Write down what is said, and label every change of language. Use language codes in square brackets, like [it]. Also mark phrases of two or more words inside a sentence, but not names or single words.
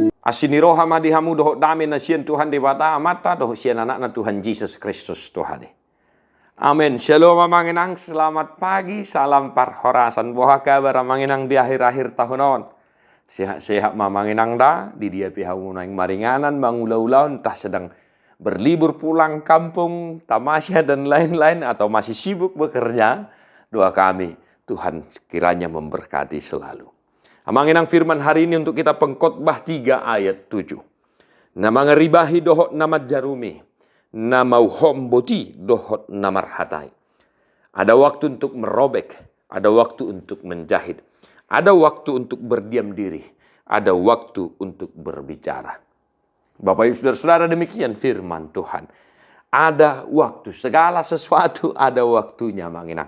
[bbc] Asini roha madihamu doho dame na sian Tuhan dewata amata doho sian anak na Tuhan Yesus Kristus Tuhan. Amin. [id] Shalom manginang, selamat pagi, [bbc] salam parhorasan. Boha kabar manginang di [id] akhir-akhir tahun [bbc] on. Sehat-sehat manginang da, di dia pihak naing maringanan, mangulau-ulau, [id] entah sedang berlibur pulang kampung, tamasya dan lain-lain, atau masih sibuk bekerja. Doa kami, Tuhan kiranya memberkati selalu. Manginang firman hari ini untuk kita Pengkhotbah 3 ayat 7. [bbc] Nama ngeribahi dohot nama jarumi, nama homboti dohot namar hatai. [id] Ada waktu untuk merobek, ada waktu untuk menjahit, ada waktu untuk berdiam diri, ada waktu untuk berbicara. Bapak Ibu Saudara-saudara, demikian firman Tuhan. Ada waktu, segala sesuatu ada waktunya manginang.